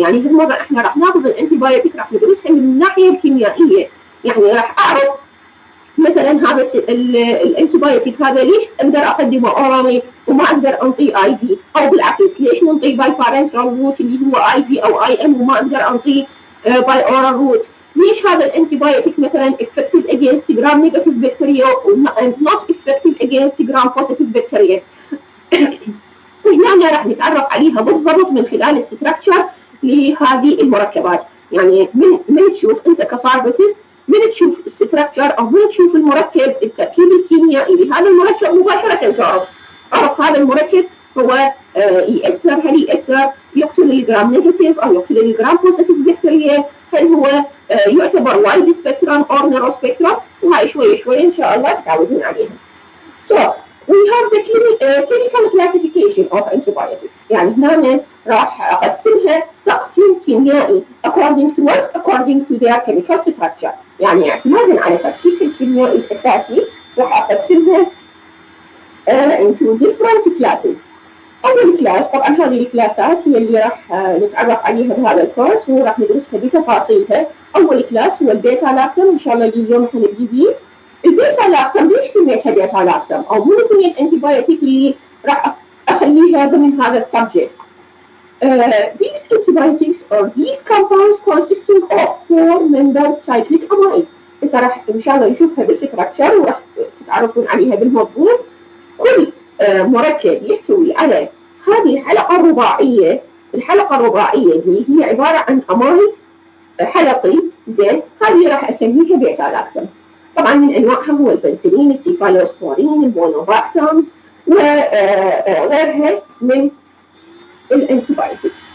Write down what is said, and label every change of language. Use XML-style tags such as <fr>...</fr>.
<ar>يعني هالمره احنا راح ناخذ الانتيبيوتيك راح ندرسها من الناحيه الكيميائيه، يعني راح اعرف مثلا هذا الانتيبيوتيك هذا ليش اقدر اقدمه اورالي وما اقدر انطيه اي في، او بالعكس ليش ننطيه باي بارنترال روت اللي هو اي في او اي ام وما اقدر انطيه باي اورال روت. ليش هذا الانتيبيوتيك مثلا</ar> <en>effective against gram negative bacteria and not effective against gram positive bacteria.</en> <ar>وهنا راح نتعرف عليها بالضبط من خلال الستراكشر لهذه المركبات. يعني من تشوف انت كفارماسيست، من تشوف الستراكشر او من تشوف المركب التركيب الكيميائي لهذا المركب مباشره تعرف هذا المركب هو يأثر، هل يأثر يقتل الجرام نيجاتيف او يقتل الجرام بوزيتيف بكتيريا، هل هو يعتبر وايد سبيكترم او نارو سبيكترم. وهاي شوي شوي ان شاء الله تتعودون عليها.</ar> <en>So we have the chemical classification of antibiotics.</en> <ar>يعني هنا راح اقسمها تقسيم كيميائي</ar> <en>according to what? According to their chemical structure.</en> <ar>يعني اعتمادا على تركيب الكيميائي الاساسي راح اقسمها</ar> <en>into different classes.</en> <ar>اول كلاس طبعا هذه الكلاسات هي اللي راح نتعرف عليها بهذا الكورس وراح ندرسها بتفاصيلها. اول كلاس هو البيتا لاكتم، ان شاء الله اليوم حنبدي بيه. البيتا لاكتم ليش سميتها بيتا لاكتم او مو هي الانتيبيوتيك اللي راح اخليها ضمن هذا السبجكت.</ar> <en>These antibiotics or these compounds consisting of 4-membered cyclic amide.</en> <ar>انت راح ان شاء الله نشوفها بالستراكشر وراح تتعرفون عليها بالمضبوط. كل مركب يحتوي على هذه الحلقة الرباعية. الحلقة الرباعية اللي هي عبارة عن أمايد حلقي. زين، هذه راح أسميها بيتا لاكتم. طبعا من أنواعها هو البنسلين، السيفالوسبورين، البونوفاكتوم وغيرها من الانتيبيوتكس.</ar>